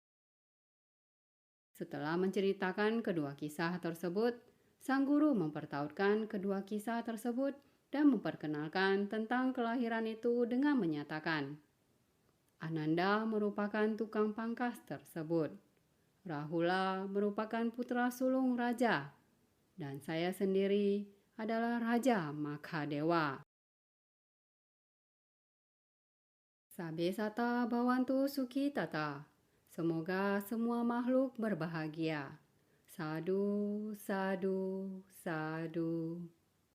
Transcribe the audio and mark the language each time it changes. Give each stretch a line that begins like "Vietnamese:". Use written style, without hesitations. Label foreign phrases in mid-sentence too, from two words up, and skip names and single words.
Indonesian: Setelah menceritakan kedua kisah tersebut, sang guru mempertautkan kedua kisah tersebut dan memperkenalkan tentang kelahiran itu dengan menyatakan, Ananda merupakan tukang pangkas tersebut. Rahula merupakan putra sulung raja, dan saya sendiri adalah Raja Makadewa.
Pali: Sabe sata bhavantu sukhi tata.
Indonesian: Semoga semua makhluk berbahagia.
Pali: Sadu, sadu, sadu.